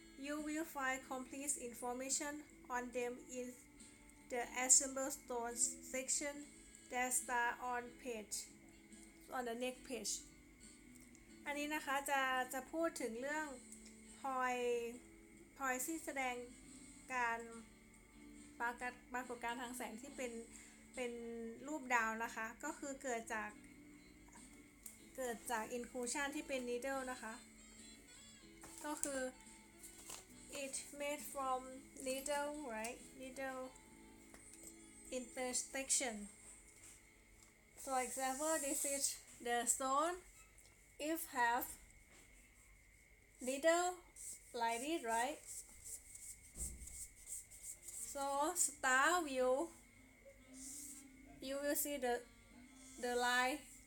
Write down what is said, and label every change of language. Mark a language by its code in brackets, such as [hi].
[en] You will find complete information on them in the ensemble stones section that start on the next page. [th] อันนี้นะคะจะพูดถึงเรื่องพลอยที่แสดงการปรากฏการณ์ทางแสงที่เป็นรูปดาวนะคะก็คือเกิดจาก inclusion ที่เป็น needle นะคะก็คือ [en] it made from needle right needle intersection. For example, this is the stone if have needle like this, right? So star you will see the line.